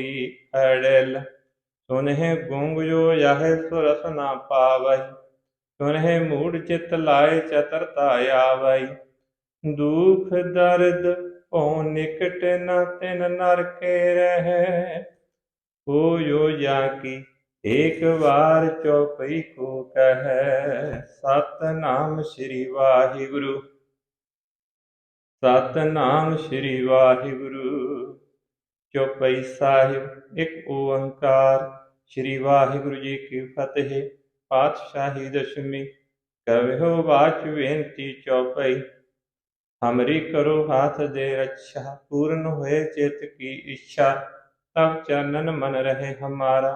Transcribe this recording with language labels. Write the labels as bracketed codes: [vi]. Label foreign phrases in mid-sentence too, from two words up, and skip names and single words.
[bra] अड़िल सुनहि गूंग जो यह सुरस न पावै, सुनहि मूढ़ चित लाए चतुरता आवै। दुख दर्द ओ निकट न तिन नर के रहे, हो यो जाकी एक बार चौपई को कहे। [pa] ਸਤਿਨਾਮ ਸ੍ਰੀ ਵਾਹਿਗੁਰੂ, ਸਤਿਨਾਮ ਸ੍ਰੀ ਵਾਹਿਗੁਰੂ। ਚੌਪਈ ਸਾਹਿਬ ਇਕ ਓਅੰਕਾਰ। ਸ੍ਰੀ ਵਾਹਿਗੁਰੂ ਜੀ ਕੀ ਫਤਹਿ। ਪਾਤਸ਼ਾਹੀ ਦਸ਼ਮੀ। [bra] कहो बाच बेनती चौपई, हमरी करो हाथ दे रक्षा। पूर्ण हुए चित की इच्छा, तब चरणन मन रहे हमारा।